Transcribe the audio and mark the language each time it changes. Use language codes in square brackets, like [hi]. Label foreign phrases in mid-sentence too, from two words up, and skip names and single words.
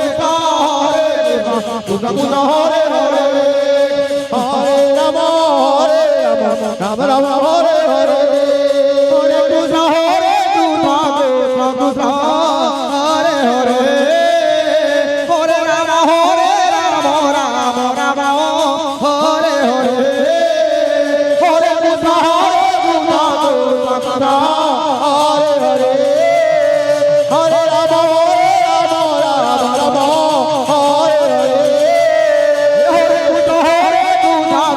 [sa] କୃଷ୍ଣ କୃଷ୍ଣ ହରେ ହରେ ହରେ ରାମ ରାମ ରାମ ହରେ ହରେ ହରେ କୃଷ୍ଣ ହରେ କୃଷ୍ଣ କୃଷ୍ଣ ହରେ ହରେ হরে রাম রাম রাম হরে হরে হরে কৃষ্ণ কৃষ্ণ হরে হরে হরে রাম রাম রাম হরে হরে হরে কৃষ্ণ হরে কৃষ্ণ